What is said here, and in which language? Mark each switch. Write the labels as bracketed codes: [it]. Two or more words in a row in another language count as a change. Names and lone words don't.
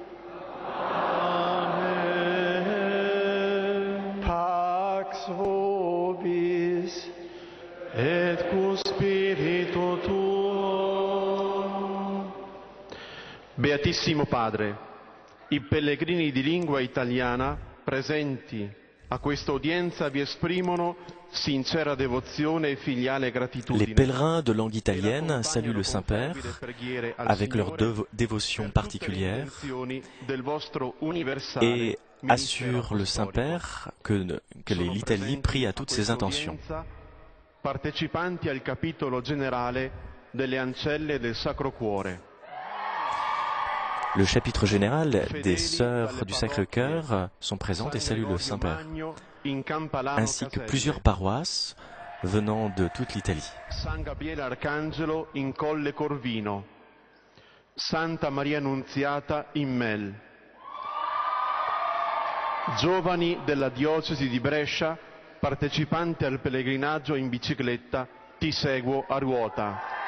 [la] Amen. Pax vobis et cum spiritu tuo. [it] Beatissimo Padre, i pellegrini di lingua italiana presenti a questa udienza vi esprimono sincera devozione et filiale gratitudine. [fr] Les pèlerins de langue italienne saluent le Saint-Père avec leur dévotion particulière et assurent le Saint-Père que l'Italie prie à toutes ses intentions. [it] Partecipanti al capitolo generale delle Ancelle del Sacro Cuore. [fr] Le chapitre général des Sœurs du Sacré-Cœur sont présentes et saluent le Saint-Père, ainsi que plusieurs paroisses venant de toute l'Italie. [it] San Gabriele Arcangelo in Colle Corvino, Santa Maria Annunziata in Mel, giovani della diocesi di Brescia partecipanti al pellegrinaggio in bicicletta Ti seguo a ruota.